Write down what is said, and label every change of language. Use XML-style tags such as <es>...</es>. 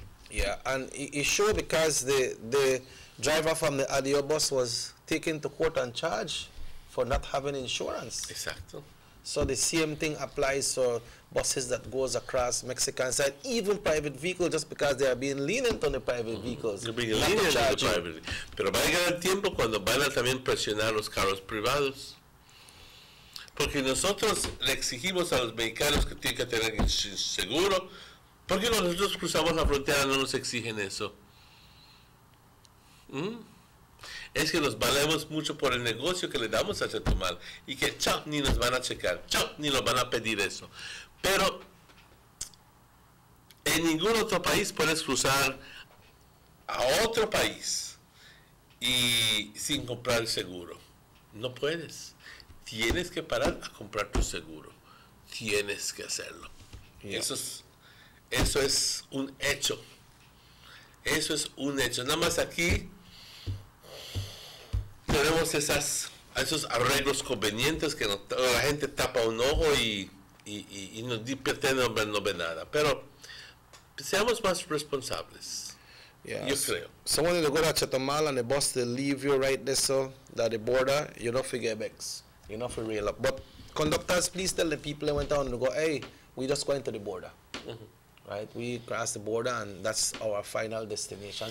<en>Yeah, and it's sure because the driver from the ADO bus was taken to court and charged for not having insurance.</en> <es>Exacto.</es> <en>So the same thing applies for buses that goes across Mexican side, even private vehicles, just because they are being lenient on the private vehicles.</en> <es>Pero va a llegar el tiempo cuando van a también presionar los carros privados. Porque nosotros le exigimos a los mexicanos que tienen que tener seguro. ¿Por qué cuando nosotros cruzamos la frontera no nos exigen eso? Es que nos valemos mucho por el negocio que le damos a Chetumal y que chao, ni nos van a checar, chao, ni nos van a pedir eso. Pero en ningún otro país puedes cruzar a otro país y sin comprar el seguro. No puedes. Tienes que parar a comprar tu seguro. Tienes que hacerlo. Yeah. Eso es un hecho. Eso es un hecho. Nada más aquí tenemos esos arreglos convenientes que la gente tapa un ojo y no pretende no ver nada. Pero seamos más responsables.</es> <en>Yeah.</en> <es>Yo creo.</es> <en>Someone to go to Chetumal and the bus will leave you right there, so that the border, you don't forget bags. You know, for real. But conductors, please tell the people that went down to go, hey, we just going to the border. Right? We cross the border and that's our final destination.</en>